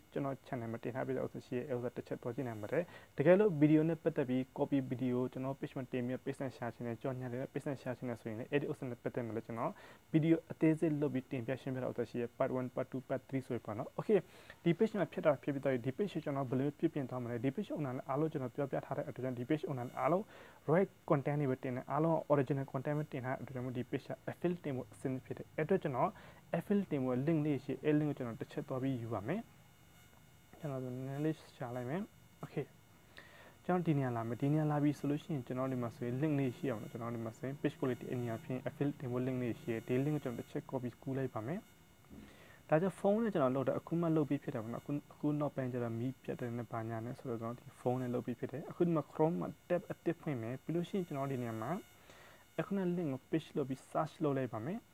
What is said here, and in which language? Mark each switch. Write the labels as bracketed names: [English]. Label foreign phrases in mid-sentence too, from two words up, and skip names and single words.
[Burmese] ကျွန်တော် channel မှာတင်ထားပြီးတော့ဆိုရှိရဲအဲ့ဒါတစ်ချက်တော့ကြည့်နိုင်ပါတယ်တကယ်လို့ video နဲ့ပတ်သက်ပြီး [English] copy video [Burmese] ကျွန်တော် page မှာတင်ပြီး page နဲ့ share ချင်တယ်ကြော်ညာတယ် page နဲ့ share ချင်တယ်ဆိုရင်လည်း [English] edit option [Burmese] နဲ့ပတ်သက်မှာလည်းကျွန်တော် video အသေးစိတ်လုပ်ပြီးတင်ပြရှင်းပြတော့ဆို ရှိရဲ [English] part 1 part 2 part 3 [Burmese] ဆိုပြီးပေါ့နော် okay ဒီ page မှာဖြစ်တာဖြစ်ပြီးတော့ဒီ page ကျွန်တော်ဘယ်လိုပြင်သွားမလဲဒီ [English] page owner [Burmese] အားလုံးကျွန်တော်ပြောပြထားတဲ့အတွက်ကြောင့်ဒီ [English] page owner [Burmese] အားလုံး [English] right content [Burmese] တွေပဲတင်တယ်အားလုံး [English] original content [Burmese] ပဲတင်ထားတဲ့အတွက်ကြောင့်ဒီ [English] page affiliate [Burmese] တင်ဖို့အဆင်ဖြစ်တယ်အဲ့အတွက်ကျွန်တော် affiliate တင်ဖို့ link လေးရှိအဲ့ link ကိုကျွန်တော်တစ်ချက်သွားပြီးယူပါမယ်ကျွန်တော်နည်း နည်းရှာလိုက်မယ် okay ကျွန်တော်ဒီနေရာလာမယ်ဒီနေရာလာပြီးဆိုလို့ရှိရင်ကျွန်တော်ဒီမှာဆိုရင် link လေးရှိအောင်ကျွန်တော်ဒီမှာဆိုရင် [English] page quality [Burmese] အနည်းအဖြစ် affiliate တင်ဖို့ link လေးရှိတယ်ဒီ link ကိုကျွန်တော်တစ်ချက် copy ကူးလိုက်ပါမယ်ဒါကြောင့်ဖုန်းနဲ့ကျွန်တော်လုပ်တာအခုမှလုပ်ပြီးဖြစ်တယ်ပေါ့နော်အခုနောက်ပိုင်းကျတော့မီးပြတ်တယ်နဲ့ဘာညာနဲ့ဆိုတော့ကျွန်တော်ဒီဖုန်းနဲ့လုပ်ပြီးဖြစ်တယ်အခုဒီမှာ Chrome မှာ tab အသစ်ဖွင့်မယ်ပြီးလို့ရှိရင်ကျွန်တော်ဒီနေရာမှာအခုန link ကို page လုပ်ပြီး search လုပ်လိုက်ပါမယ်